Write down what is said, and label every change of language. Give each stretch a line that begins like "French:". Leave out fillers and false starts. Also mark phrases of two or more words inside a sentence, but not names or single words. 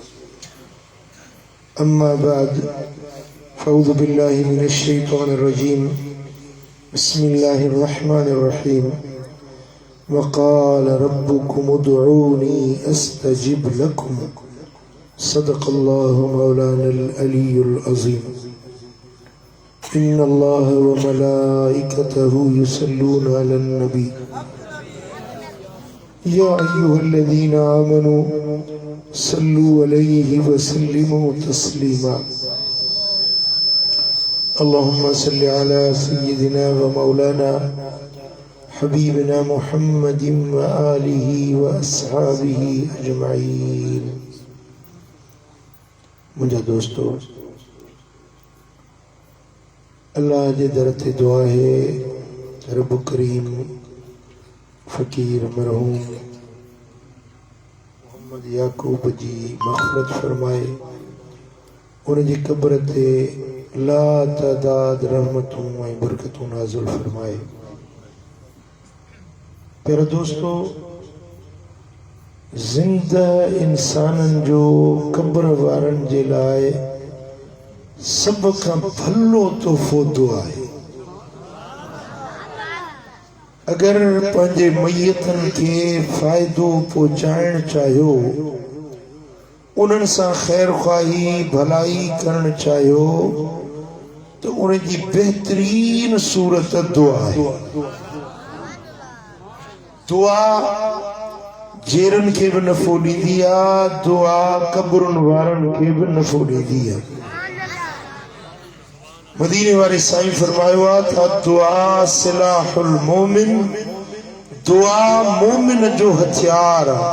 Arabic: أما بعد فأعوذ بالله من الشيطان الرجيم بسم الله الرحمن الرحيم وقال ربكم ادعوني أستجب لكم صدق الله مولانا العلي العظيم إن الله وملائكته يصلون على النبي يا أيها الذين آمنوا صلوا عليه وسلموا تسليما اللهم صل على سيدنا ومولانا حبيبنا محمد وآله وأصحابه أجمعين.
Sindhi: मुंहिंजा दोस्तों, अल्लाह जे दर ते दुआ है रब करीम फ़कीर मरहूम मोहम्मद याकूब जी मग़फ़िरत फरमाए उन जी कब्र ते ला तादाद रहमतूं ऐं बरकतूं नाज़िल फरमाए। प्यारा दोस्तों, ज़िंदा इंसाननि जो कब्र वारनि जे लाइ सब का भलो तोहफ़ो दुआ है। अगर पंहिंजे मय्यतनि खे फ़ाइदो पहुचाइण चाहियो, उन्हनि सां ख़ैर ख़्वाही भलाई करण चाहियो तो उनकी बेहतरीन सूरत दुआ है। दुआ जेरनि खे बि नफ़ो ॾींदी आहे, दुआ कब्रुनि वारनि खे बि नफ़ो ॾींदी आहे। मदीने वाले साईं फरमायो था
Arabic: دعاء سلاح المؤمن,
Sindhi: दुआ मोमिन जो हथियार।